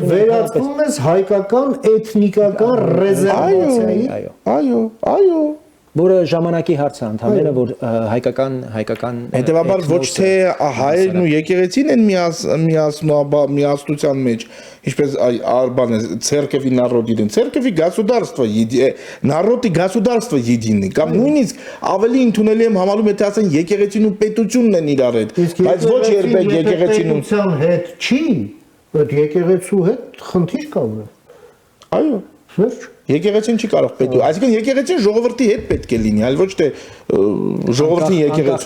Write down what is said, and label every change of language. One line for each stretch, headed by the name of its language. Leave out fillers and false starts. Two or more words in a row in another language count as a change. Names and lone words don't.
Armenian: եւ վերածվում ես հայկական էթնիկական ռեզերվացիայի։ Այո որը ժամանակի հարց է ընդհանրապես որ հայկական հետեւաբար ոչ թե հայերն ու եկեղեցին են միասնության մեջ ինչպես բանը
Russian: церковь народ един церковь государство народի государство единый
Armenian: կամ նույնիսկ ավելի ընդունելի եմ համալում եթե ասեն եկեղեցին ու պետությունն են իրար հետ բայց ոչ երբեք եկեղեցին ու հետ չի այդ եկեղեցու հետ խնդիր կա այո վերջ Եկեղեցին չի կարող պետք է, այսինքն եկեղեցին ժողովրդի հետ պետք է լինի, այլ ոչ թե ժողովրդին եկեղեցու։